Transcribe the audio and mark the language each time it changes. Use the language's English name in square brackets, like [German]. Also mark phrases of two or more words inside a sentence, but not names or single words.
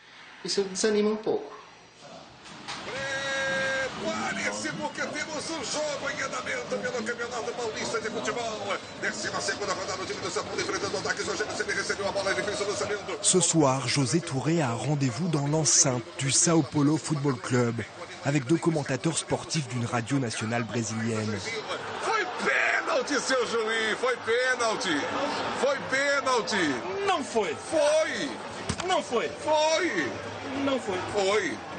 [French] Ce soir, José Touré a rendez-vous dans l'enceinte du Sao Paulo Football Club avec deux commentateurs sportifs d'une radio nationale brésilienne. [Portuguese] Pênalti, seu juiz, foi pênalti. Foi pênalti. Não foi. Foi. Não foi. Foi. Não foi. Foi.